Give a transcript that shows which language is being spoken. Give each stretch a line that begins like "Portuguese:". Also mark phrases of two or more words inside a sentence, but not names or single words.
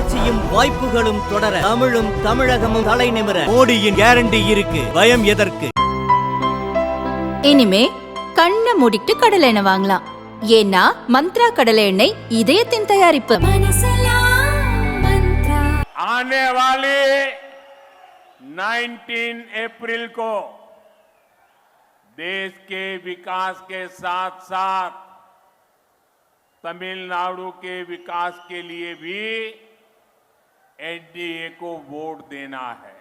Tamil: வளர்ச்சியும் வாய்ப்புகளும் தொடர தமிழும் தமிழகமும் தலை நிமிர மோடியின் கேரண்டி இருக்கு. பயம் எதற்கு? இனிமே கண்ணை மூடிட்டு கடலை எண்ணெய் வாங்கலாம். ஏன்னா மந்த்ரா கடலை எண்ணெய் இதயத்தின் தயாரிப்பு.
Hindi: आने वाली 19 अप्रैल को देश के विकास के साथ साथ तमिलनाडु के विकास के लिए भी एनडीए को वोट देना है।